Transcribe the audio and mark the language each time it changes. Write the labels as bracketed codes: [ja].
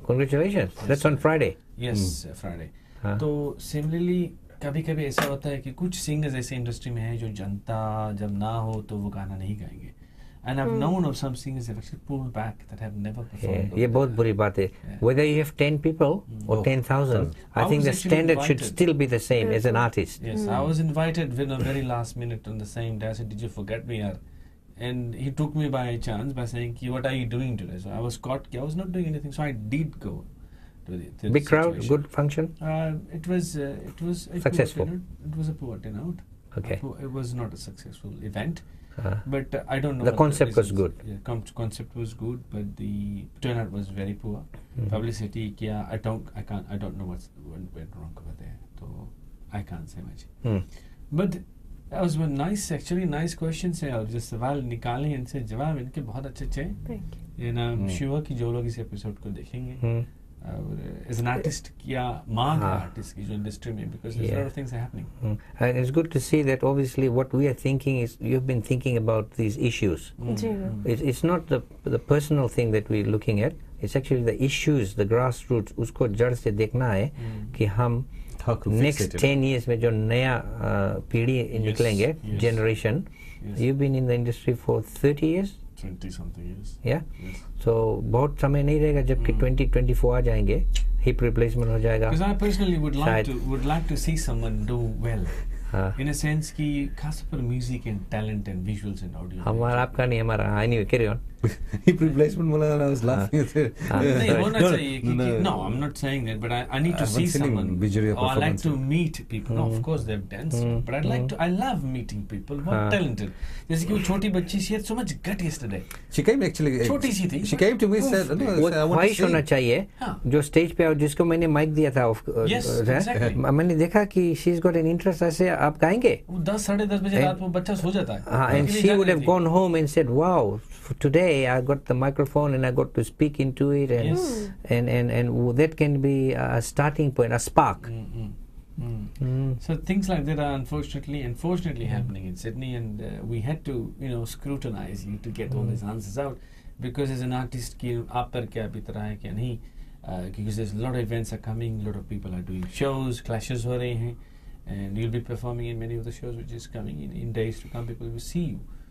[en] Congratulations. Yes. That's on Friday. Yes, Friday. [hi] तो similarly, कभी-कभी ऐसा होता है कि कुछ सिंगर्स ऐसे इंडस्ट्री में हैं जो जनता जब ना हो तो वो गाना नहीं गाएंगे. [en] And I've known of some singers that actually pulled back, that have never performed. [hi] ये बहुत बुरी बात है. [en] Whether you have 10 people or 10,000, I think the standard should still be the same as an artist. Yes, I was invited in a very last minute on the same day. I said, "Did you forget me?" And he took me by chance by saying, "What are you doing today?" So I was caught. I was not doing anything, so I did go to the big crowd, good function. It was successful. It was a poor turnout. Okay. It was not a successful event. But I don't know. The concept was good. Yeah, concept was good, but the turnout was very poor. Publicity, I don't know what went wrong over there. So I can't say much. But that was one nice questions [hi] है, और जो सवाल निकाले इनसे जवाब इनके बहुत अच्छे हैं. And I'm sure कि जो लोग इस एपिसोड को देखेंगे, as an artist, क्या मांग है आर्टिस्ट की जो इंडस्ट्री में, [en] because there's a lot of things are happening. And it's good to see that obviously what we are thinking is you've been thinking about these issues. It's not the personal thing that we're looking at. It's actually the issues, the grassroots. [hi] उसको जड़ से देखना है कि हम next 10 years में जो नया पीढ़ी निकलेंगे, [en] generation. You've been in the industry for 30 years. 20 something years. Yeah. Yes. [hi] So बहुत समय नहीं रहेगा जबकि 2024 आ जाएंगे, hip replacement हो जाएगा. [en] Because I personally would [hi] शायद [en] like to see someone do well. In a sense कि खास पर music and talent and visuals and audio. [hi] हमारा आपका नहीं, हमारा. [en] Anyway, carry on. Hip replacement बोला, I was laughing at it. [hi] नहीं होना चाहिए क्योंकि [en] no, I'm not saying that, but I need to see someone. Or I like to meet people. No, of course they've danced, but I love meeting people who are talented. [hi] जैसे कि वो छोटी बच्ची, [en] she had so much gut yesterday. She came actually. [hi] छोटी सी थी. [en] She came to me said, no, [hi] वो [en] I want to [hi] ख्वाहिश होना चाहिए जो स्टेज पे, और जिसको मैंने माइक दिया था. [en] Yes, exactly. मैंने देखा कि she's got an interest. [hi] ऐसे आप गाएंगे? 10 साढ़े 10 बजे रात को बच्चा सो जाता है. [en] And she would have gone home and said, wow, today I got the microphone and I got to speak into it, and that can be a starting point, a spark. So things like that are unfortunately happening in Sydney, and we had to scrutinize you to get all these answers out, because as an artist [hi] कि आप पर क्या बीत रहा है क्या नहीं, [en] because there's a lot of events are coming, a lot of people are doing shows, clashes हो रहे हैं, and you'll be performing in many of the shows which is coming in days to come. People will see you.